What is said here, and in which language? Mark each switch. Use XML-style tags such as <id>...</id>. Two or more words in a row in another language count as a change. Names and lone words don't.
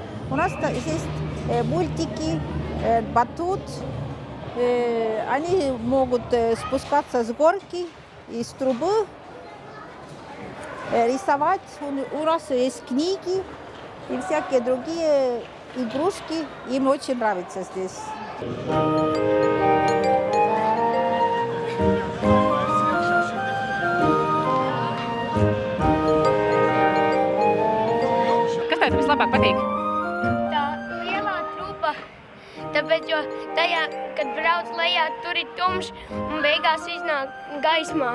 <ru>У нас есть мультики, батут. Они могут спускаться с горки, из трубы, рисовать. У нас есть книги и всякие другие игрушки. Им очень нравится здесь.</ru> <lv>Kas tev vislabāk patīk? Tā lielā trupa, tāpēc, jo tajā, kad brauc lejā, tur ir tumšs un beigās iznāk gaismā.</lv>